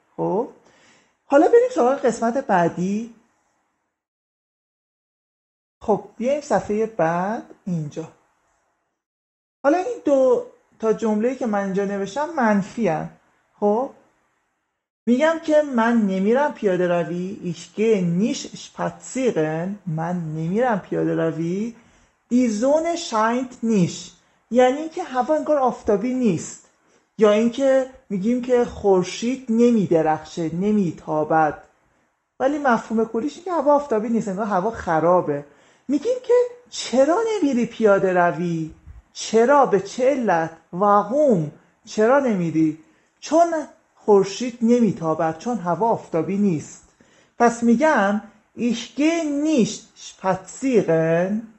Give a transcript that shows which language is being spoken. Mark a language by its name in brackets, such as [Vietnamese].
[Persian] خب حالا بریم سراغ قسمت بعدی. خب بیایم صفحه بعد اینجا. حالا این 2 جمله‌ای که من اینجا نوشتم منفی هن. خب میگم که من نمیرم پیاده روی. [German] Ich gehe nicht spazieren. [Persian] من نمیرم پیاده روی. [German] Die Sonne scheint nicht. [Persian] یعنی که هوا انگار آفتابی نیست. یا اینکه میگیم که خورشید نمیدرخشه، نمیتابد. ولی مفهوم کلیش اینه که هوا آفتابی نیست، انگار هوا خرابه. میگیم که چرا نمیری پیاده روی؟ چرا؟ به چه علت؟ واقوم؟ چرا نمیری؟ چون خورشید نمیتابد، چون هوا آفتابی نیست. پس میگم [German] ich gehe nicht spazieren.